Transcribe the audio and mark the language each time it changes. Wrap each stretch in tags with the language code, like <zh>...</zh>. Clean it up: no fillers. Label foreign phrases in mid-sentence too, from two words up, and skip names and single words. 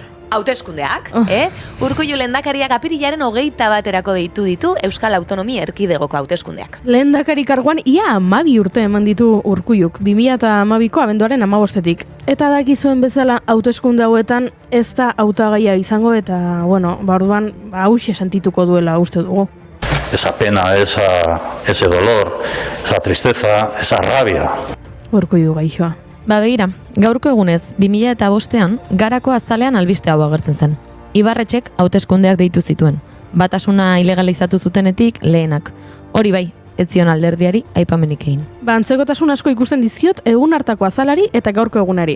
<eu>Hauteskundeak, Urkullu lehendakariak apirilaren 21 deitu ditu Euskal Autonomia Erkidegoko hauteskundeak. Lehendakari karguan ia 12 urte eman ditu Urkulluk, 2012ko abenduaren 15etik. Eta dakizuen bezala hauteskunde hauetan ez da hautagaia izango eta, bueno, orduan hauxe sentituko duela uste dugu.</eu> <es>Esa pena, ese dolor, esa tristeza, esa rabia.</es> <eu>Urkullu gaixoa. Begira, gaurko egunez, 2005an Garako azalean albiste hau agertzen zen. Ibarretxek hauteskundeak deitu zituen. Batasuna ilegalizatu zutenetik lehenak. Hori bai, ez zion alderdiari aipamenik egin. Antzekotasun asko ikusten dizkiot egun hartako azalari eta gaurko egunari.</eu>